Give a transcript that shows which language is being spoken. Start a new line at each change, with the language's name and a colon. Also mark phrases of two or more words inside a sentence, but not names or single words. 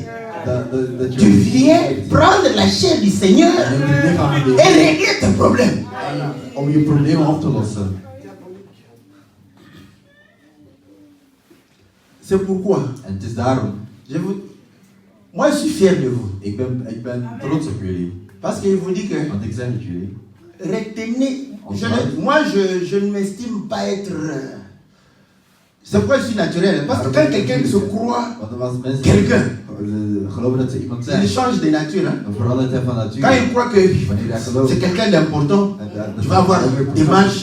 French: Tu viens prendre la chair du Seigneur et régler tes problèmes. C'est pourquoi moi je suis fier de vous.
Dutch: Ik ben trots op jullie.
French: Parce qu'il vous dit que
Dutch: Want ik zeg het jullie.
French: Retenez. Je ne m'estime pas être. C'est pourquoi je suis naturel. Parce que quand quelqu'un se croit quelqu'un, il change de nature. Hein? Quand il croit que c'est quelqu'un d'important, tu vas avoir des manches.